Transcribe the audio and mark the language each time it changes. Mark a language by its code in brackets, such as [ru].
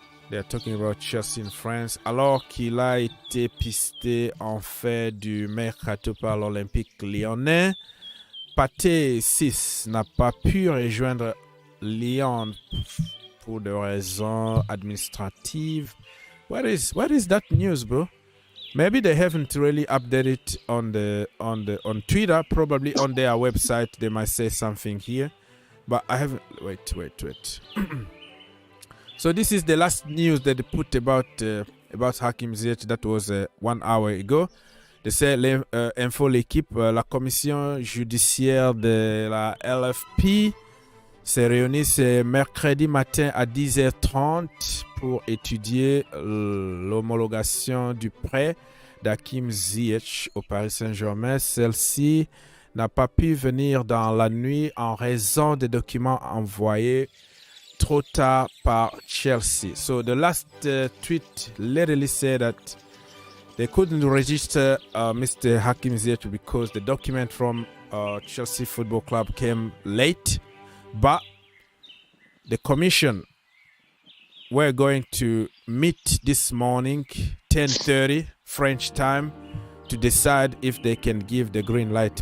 [en] They are talking about Chelsea in France. [fr] Alors qu'il a été pisté en fait du mercato par l'Olympique lyonnais, Pathé 6 n'a pas pu rejoindre Lyon pour des raisons administratives. [en] What is that news, bro? Maybe they haven't really updated on Twitter. Probably on their website they might say something here, but I haven't. Wait. So this is the last news that they put about Hakim Ziyech. That was 1 hour ago. They say [fr] info l'équipe, la commission judiciaire de la LFP s'est réunie ce mercredi matin à 10h30 pour étudier l'homologation du prêt d'Hakim Ziyech au Paris Saint-Germain. Celle-ci n'a pas pu venir dans la nuit en raison des documents envoyés trop tard par Chelsea. [en] So the last tweet literally said that they couldn't register Mr. Hakim Ziyech because the document from Chelsea Football Club came late. But the commission were going to meet this morning, 10:30 French time, to decide if they can give the green light.